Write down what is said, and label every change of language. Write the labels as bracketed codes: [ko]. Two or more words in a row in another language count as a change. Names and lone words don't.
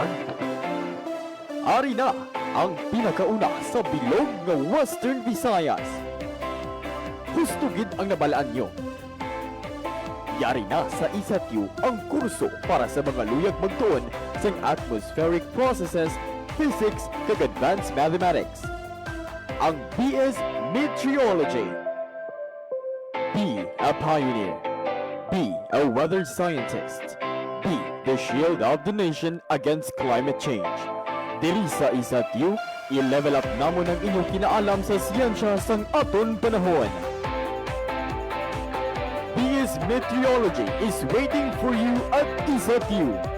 [hil] Ari na ang pinakauna sa bilog ng Western Visayas. Hustugid ang nabalaan nyo. Yari na sa ISATU ang kurso para sa mga luyag magtuon sa [en] atmospheric processes, physics, [hil] kag [en] advanced mathematics. [hil] Ang BS Meteorology. [en] Be a pioneer. Be a weather scientist. Be the shield of the nation against climate change. [hil] Dili sa ISATU, i-level up namo ng inyong kinaalam sa siyensya sang aton panahon. [en] BS Meteorology is waiting for you at ISATU.